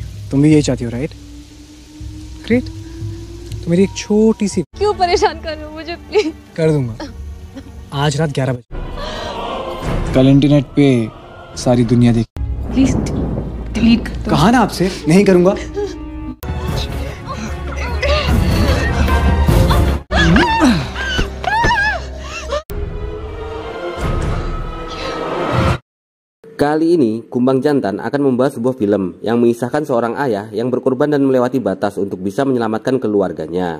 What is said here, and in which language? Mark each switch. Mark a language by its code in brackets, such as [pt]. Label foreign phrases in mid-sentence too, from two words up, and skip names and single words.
[hi] तुम भी यही चाहती हो, राइट? ग्रेट। तो मेरी एक छोटी सी, क्यों परेशान कर रहे हो मुझे, प्लीज? कर दूंगा आज रात 11 बजे। कल इंटरनेट पे सारी दुनिया देख। प्लीज डिलीट कर दो। कहा ना आपसे नहीं करूंगा। [id] Kali ini, Kumbang Jantan akan membahas sebuah film yang mengisahkan seorang ayah yang berkorban dan melewati batas untuk bisa menyelamatkan keluarganya.